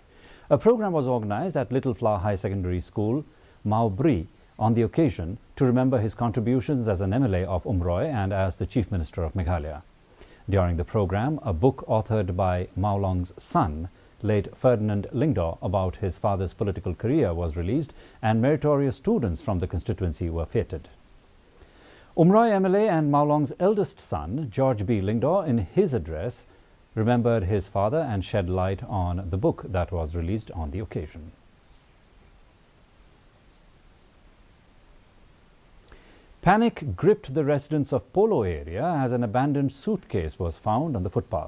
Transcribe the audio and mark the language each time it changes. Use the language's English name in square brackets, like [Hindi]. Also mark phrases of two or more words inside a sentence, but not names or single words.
[English] A program was organized at Little Flower High Secondary School, Maubri, on the occasion to remember his contributions as an MLA of Umroi and as the Chief Minister of Meghalaya. During the program, a book authored by Maolong's son, late Ferdinand Lingdaw, about his father's political career was released, and meritorious students from the constituency were feted. Umroi MLA and Maolong's eldest son, George B. Lingdaw, in his address, remembered his father and shed light on the book that was released on the occasion. Panic gripped the residents of Polo area as an abandoned suitcase was found on the footpath.